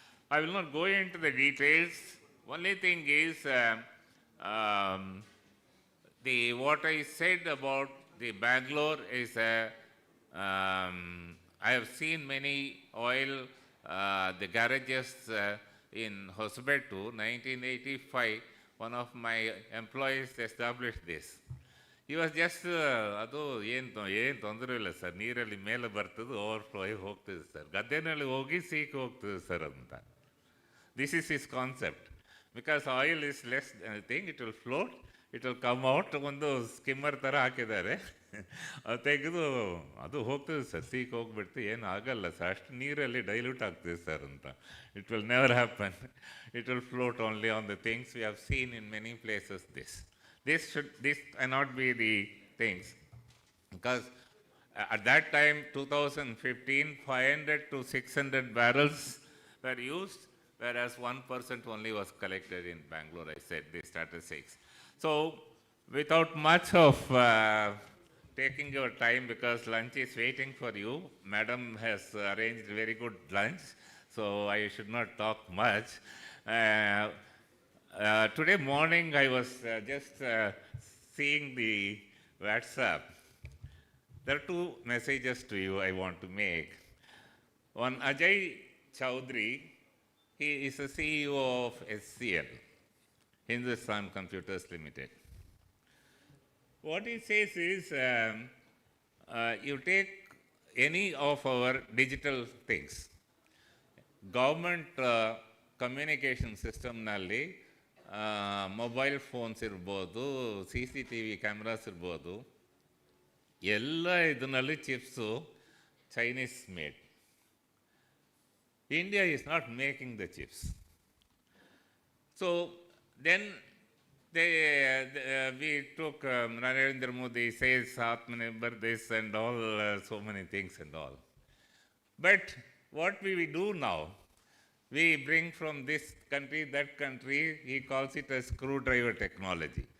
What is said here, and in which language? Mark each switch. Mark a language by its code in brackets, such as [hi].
[en] I will not go into the details. Only thing is, what I said about the Bangalore is, I have seen many oil, the garages in Hosebetu, 1985, one of my employees established this. He was just, [kn] ಅದು ಏನು ತೊಂದರೆ ಇಲ್ಲ sir, ನೀರಲ್ಲಿ ಮೇಲೆ ಬರ್ತದೆ, overflow ಆಗಿ ಹೋಗ್ತದೆ sir, ಗದ್ದೆನಲ್ಲಿ ಹೋಗಿ ಸೀಕ್ ಹೋಗ್ತದೆ ಸರ್ ಅಂತ. [en] This is his concept. Because oil is less thing, it will float, it will come out, [kn] ಒಂದು ಸ್ಕಿಮ್ಮರ್ ಥರ ಹಾಕಿದ್ದಾರೆ, ಅದು ತೆಗೆದು ಅದು ಹೋಗ್ತದೆ ಸರ್, ಸೀಕ್ ಹೋಗ್ಬಿಡ್ತು, ಏನು ಆಗಲ್ಲ ಸರ್, ಅಷ್ಟು ನೀರಲ್ಲಿ ಡೈಲ್ಯೂಟ್ ಆಗ್ತದೆ ಸರ್ ಅಂತ. [en] It will never happen. It will float only on the things we have seen in many places. This cannot be the things, because at that time, 2015, 500 to 600 barrels were used, whereas 1% only was collected in Bangalore, I said, the statistics. So, without much of taking your time, because lunch is waiting for you, Madam has arranged very good lunch, so I should not talk much. Today morning, I was just seeing the WhatsApp. There are two messages to you I want to make. One, Ajay Chowdhury, he is the CEO of SCL, Hindustan Computers Limited. What he says is, you take any of our digital things. Government communication system [kn] nalli mobile phones ಇರ್ಬೋದು, CCTV cameras ಇರ್ಬೋದು, ಎಲ್ಲ ಇದರಲ್ಲಿ chips Chinese made. [en] India is not making the chips. So then we took Narendra Modi says Atmanirbhar this and all, so many things and all. But what we do now, we bring from this country, that country, he calls it a screwdriver technology.